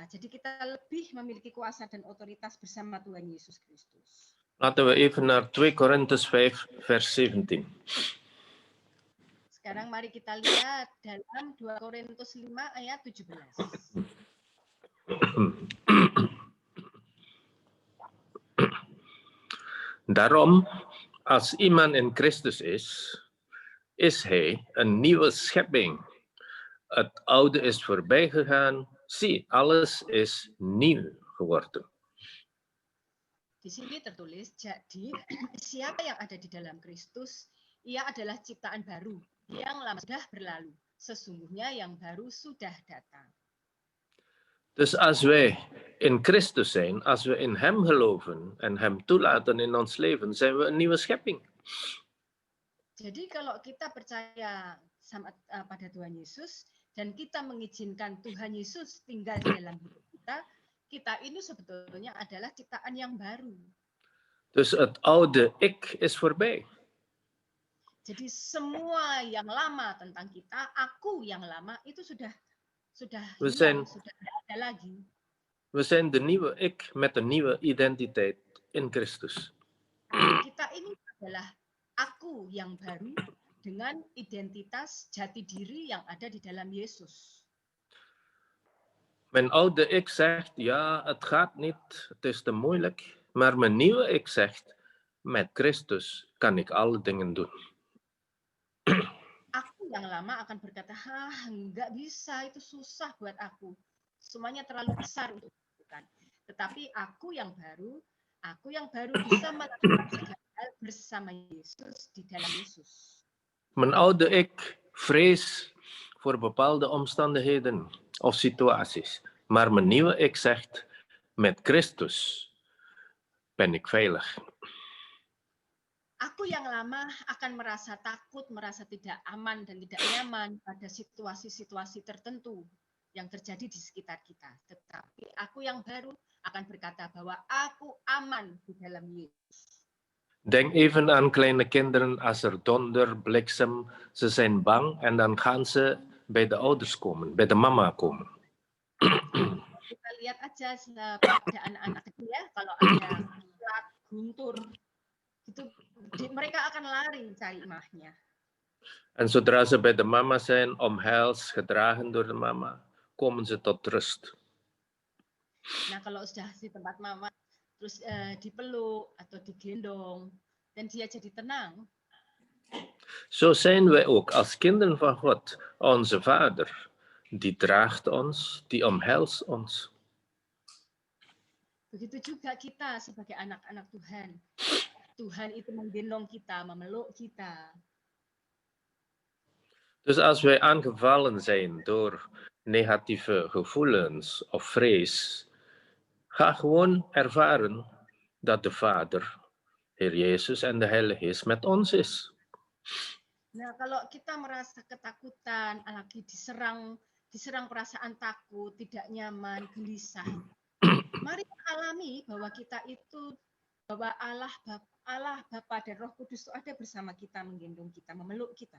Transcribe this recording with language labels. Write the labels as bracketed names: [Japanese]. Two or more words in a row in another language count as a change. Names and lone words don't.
[Indonesian] Jadi kita lebih memiliki kuasa dan otoritas bersama Tuhan Yesus Kristus. [Dutch] Laten we even naar 2 Korintus 5 vers 17. [Indonesian] Sekarang mari kita lihat dalam 2 Korintus 5 ayat 17. [Dutch] Daarom, als iemand in Christus is hij een nieuwe schepping. Het oude is voorbij gegaan. Zie, alles is nieuw geworden. [Indonesian] Di sini tertulis, jadi siapa yang ada di dalam Kristus, ia adalah ciptaan baru, yang lama sudah berlalu. Sesungguhnya yang baru sudah datang. [Dutch] Dus als wij in Christus zijn, als we in Hem geloven en Hem toelaten in ons leven, zijn we een nieuwe schepping. [Indonesian] Jadi kalau kita percaya pada Tuhan Yesus dan kita mengizinkan Tuhan Yesus tinggal di dalam hidup kita, kita ini sebetulnya adalah ciptaan yang baru. [Dutch] Dus het oude ik is voorbij. [Indonesian] Jadi semua yang lama tentang kita, aku yang lama itu sudah hilang, sudah tidak ada lagi. [Dutch] We zijn de nieuwe ik met een nieuwe identiteit in Christus. [Indonesian] Kita ini adalah aku yang baru dengan identitas jati diri yang ada di dalam Yesus. [Dutch] Mijn oude ik zegt, ja, het gaat niet, het is te moeilijk. Maar mijn nieuwe ik zegt, met Christus kan ik alle dingen doen. [Indonesian] Aku yang lama akan berkata, nggak bisa, itu susah buat aku. Semuanya terlalu besar untuk dilakukan. Tetapi aku yang baru bisa melakukan segala hal bersama Yesus, di dalam Yesus. [Dutch] Mijn oude ik vrees voor bepaalde omstandigheden of situaties. Maar mijn nieuwe ik zegt, met Christus ben ik veilig. [Indonesian] Aku yang lama akan merasa takut, merasa tidak aman dan tidak nyaman pada situasi-situasi tertentu yang terjadi di sekitar kita. Tetapi aku yang baru akan berkata bahwa aku aman di dalam Yesus. [Dutch] Denk even aan kleine kinderen als er donder, bliksem, ze zijn bang en dan gaan ze bij de ouders komen, bij de mama komen. [Indonesian] Kita lihat aja pada anak-anak kecil ya, kalau ada kilat, guntur, itu mereka akan lari cari imahnya. [Dutch] En zodra ze bij de mama zijn, omhels, gedragen door de mama, komen ze tot rust. [Indonesian] Nah, kalau sudah di tempat mama, terus dipeluk atau digendong, dan dia jadi tenang. [Dutch] Zo zijn wij ook als kinderen van God, onze Vader. Die draagt ons, die omhelst ons. [Indonesian] Begitu juga kita sebagai anak-anak Tuhan. Tuhan itu menggendong kita, memeluk kita. [Dutch] Dus als wij aangevallen zijn door negatieve gevoelens of vrees, ga gewoon ervaren dat de Vader, Heer Jezus en de Heilige Geest met ons is. [Indonesian] Nah, kalau kita merasa ketakutan, lagi diserang perasaan takut, tidak nyaman, gelisah, mari alami bahwa kita itu, bahwa Allah Bapa dan Roh Kudus itu ada bersama kita, menggendong kita, memeluk kita.